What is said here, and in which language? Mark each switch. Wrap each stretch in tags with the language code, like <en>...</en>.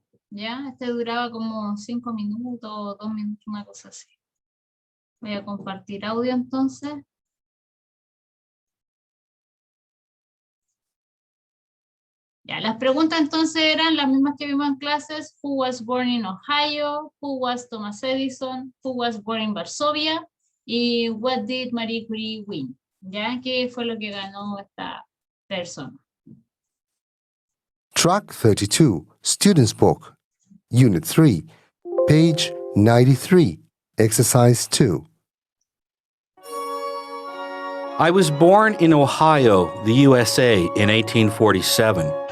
<es>Ya, este duraba como 5 minutos, 2 minutos, una cosa así. Voy a compartir audio entonces. Ya, las preguntas entonces eran las mismas que vimos en clases.</es> <en>Who was born in Ohio? Who was Thomas Edison? Who was born in Varsovia? Y what did Marie Curie win?</en> <es>¿Ya? ¿Qué fue lo que ganó esta persona?</es> <en>Track 32, Student's Book, Unit 3, page 93, Exercise 2. I was born in Ohio, the USA, in 1847.</en>